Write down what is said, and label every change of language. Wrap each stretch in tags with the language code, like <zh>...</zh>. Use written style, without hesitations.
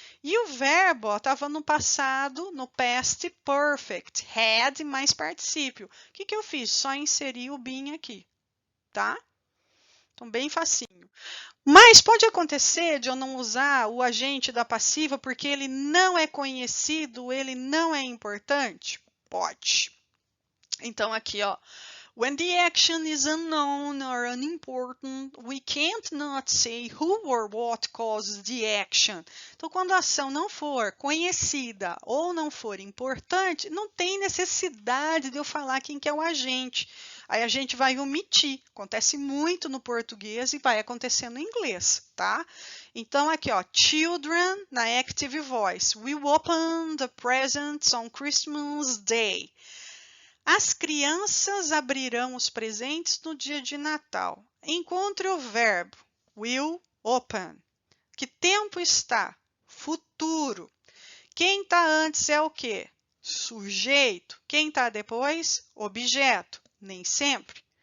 <pt>E o verbo estava no passado, no past perfect, had mais particípio. O que que eu fiz? Só inseri o been aqui, tá? Então, bem facinho. Mas pode acontecer de eu não usar o agente da passiva porque ele não é conhecido, ele não é importante? Pode. Então, aqui, ó.</pt> <en>When the action is unknown or unimportant, we can't not say who or what causes the action.</en> <pt>Então, quando a ação não for conhecida ou não for importante, não tem necessidade de eu falar quem que é o agente. Aí a gente vai omitir. Acontece muito no português e vai acontecer no inglês, tá? Então, aqui, ó, children na active voice.</pt> <en>We open the presents on Christmas Day.</en> <pt>As crianças abrirão os presentes no dia de Natal. Encontre o verbo</pt> <en>will open.</en> <pt>Que tempo está? Futuro. Quem está antes é o quê? Sujeito. Quem está depois? Objeto. Nem sempre.</pt>